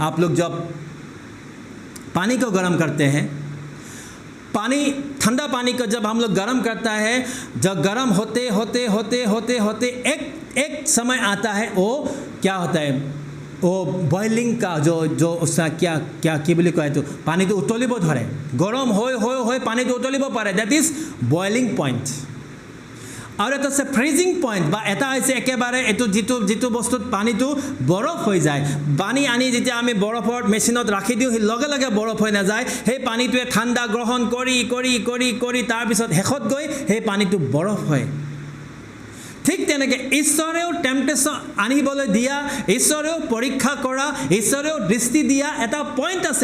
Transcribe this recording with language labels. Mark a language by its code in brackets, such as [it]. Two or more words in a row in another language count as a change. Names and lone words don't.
[hi] आप लोग जब पानी को गर्म करते हैं, ठंडा पानी को जब हम लोग गर्म करता है, जब गर्म होते एक समय आता है, वो क्या होता है, वो बॉइलिंग का जो उसका क्या बोले कहे, तो पानी तो उतलिब धरे, गरम हो पानी तो उतलिब पारे, [en] that is boiling point. [as] আৰু এটা আছে [en] freezing point, [as] বা এটা হৈছে একেবাৰে এইটো যিটো বস্তুত পানীটো বৰফ হৈ যায়। পানী আনি যেতিয়া আমি বৰফৰ মেচিনত ৰাখি দিওঁ, লগে লগে বৰফ হৈ নাযায়, সেই পানীটোৱে ঠাণ্ডা গ্ৰহণ কৰি কৰি কৰি কৰি তাৰপিছত শেষত গৈ সেই পানীটো বৰফ হয়। ঠিক তেনেকৈ ঈশ্বৰেও টেম্পটেশ্যন আনিবলৈ দিয়া, ঈশ্বৰেও পৰীক্ষা কৰা, ঈশ্বৰেও দৃষ্টি দিয়া এটা পইণ্ট আছে।